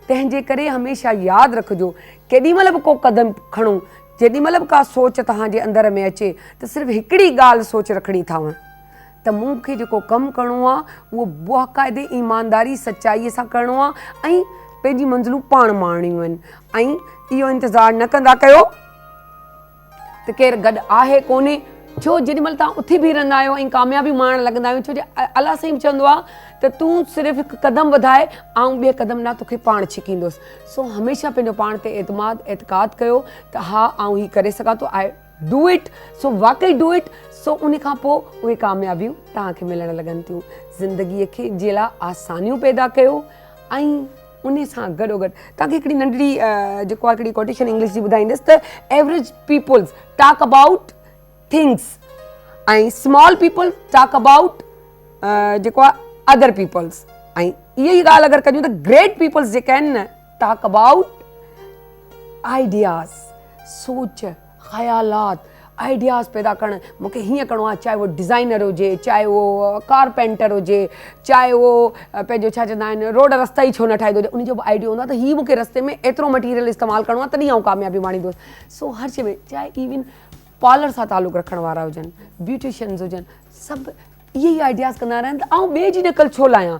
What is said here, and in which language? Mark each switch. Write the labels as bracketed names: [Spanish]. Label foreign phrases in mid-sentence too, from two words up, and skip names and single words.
[Sindhi] तंहिंजे करे हमेशह यादि रखिजो केॾी महिल बि को क़दम खणो जेॾी महिल बि का सोच तव्हांजे अंदरि में अचे त सिर्फ़ु हिकिड़ी ॻाल्हि सोच रखणी अथव त मूंखे जेको कमु करिणो आहे उहो बाक़ाइदे ईमानदारी सचाईअ सां करिणो आहे ऐं पंहिंजी मंज़िलूं पाण माणियूं आहिनि ऐं इहो इंतज़ारु न कंदा कयो त केरु गॾु आहे कोन्हे। छो जेॾी महिल तव्हां उथी बीह रहंदा आहियो ऐं कामयाबी माणणु लॻंदा आहियो छो जो अलाह साईं बि चवंदो आहे त तूं सिर्फ़ु हिकु क़दम वधाए ऐं ॿिए क़दम न तोखे पाण छिकींदुसि। सो हमेशह पंहिंजो पाण ते एतिक़ाद कयो त हा आउं हीअ करे सघां थो [English] I do it. [Sindhi] सो वाक़ई [English] do it. [Sindhi] सो उन खां पोइ उहे कामयाबियूं तव्हांखे मिलणु लॻनि थियूं। ज़िंदगीअ खे जे लाइ आसानियूं पैदा कयो ऐं उन सां गॾोगॾु तव्हांखे हिकिड़ी नंढड़ी जेको आहे हिकिड़ी कोटेशन इंग्लिश जी ॿुधाईंदसि त [English] average peoples talk about things [Sindhi] ऐं [English] small people talk about [Sindhi] जेको आहे [English] other peoples [Sindhi] ऐं इहा ई ॻाल्हि अगरि कयूं त [English] great peoples [Sindhi] जेके आहिनि न टॉक [English] about ideas [Sindhi] सोच ख़यालात आइडियाज़ पैदा करणु मूंखे हीअं करिणो आहे चाहे उहो डिज़ाइनर हुजे चाहे उहो कारपेंटर हुजे चाहे उहो पंहिंजो छा चवंदा आहिनि रोड रस्ता ई छो न ठाहींदो हुजे उनजो बि आइडिया हूंदो आहे त हीअ मूंखे रस्ते में एतिरो मटीरियल इस्तेमालु करिणो आहे तॾहिं आउं कामयाबी माणींदुसि। सो हर शइ में चाहे [English] even parlour [Sindhi] सां तालुक़ु रखण वारा हुजनि ब्यूटिशियन्स हुजनि सभु इहे ई आइडियाज़ कंदा रहनि त आउं ॿिए जी नकल छो लाहियां।